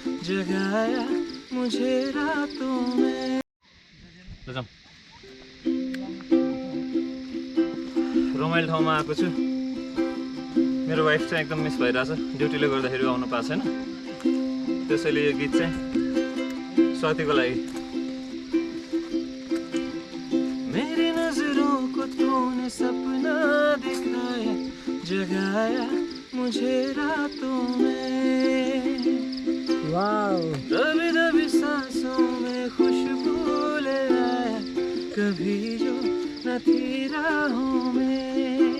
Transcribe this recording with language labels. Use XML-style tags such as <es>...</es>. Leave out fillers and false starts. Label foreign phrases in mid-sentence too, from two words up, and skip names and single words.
<hi>जगाया मुझे रातों में।</hi> <ne>रमाइलो ठाउँमा आएको छु। मेरो वाइफ चाहिँ एकदम मिस भइरहेछ, ड्युटीले गर्दाखेरि आउनु पाएको छैन। त्यसैले यो गीत चाहिँ स्वातिको लागि।</ne> <hi>मेरी नजरों को तूने सपना दिखाया, जगाया मुझे रातों में। वाओ, दबी दबी सांसों में खुशबू ले आया, कभी जो न थी राहों में।</hi>